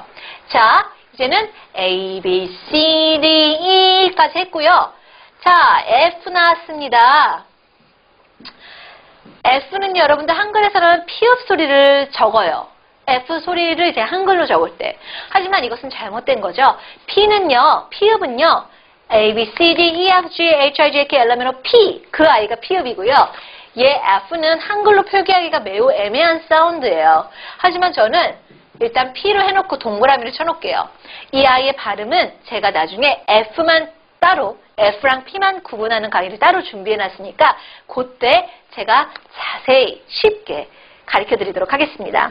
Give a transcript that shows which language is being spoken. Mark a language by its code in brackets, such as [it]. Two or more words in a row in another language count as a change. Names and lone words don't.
[ko] 자, 이제는 A, B, C, D, E까지 했고요. 자, F 나왔습니다. F는 여러분들 한글에서는 피읍 소리를 적어요. F 소리를 이제 한글로 적을 때. 하지만 이것은 잘못된 거죠. P는요, 피읍은요, [en] A, B, C, D, E, F, G, H, I, J, K, L, M, N, O, P. [ko] 그 아이가 피읍이고요. 얘 F는 한글로 표기하기가 매우 애매한 사운드예요. 하지만 저는 일단 P로 해놓고 동그라미를 쳐놓을게요. 이 아이의 발음은 제가 나중에 F만 따로, F랑 P만 구분하는 강의를 따로 준비해놨으니까 그때 제가 자세히 쉽게 가르쳐 드리도록 하겠습니다.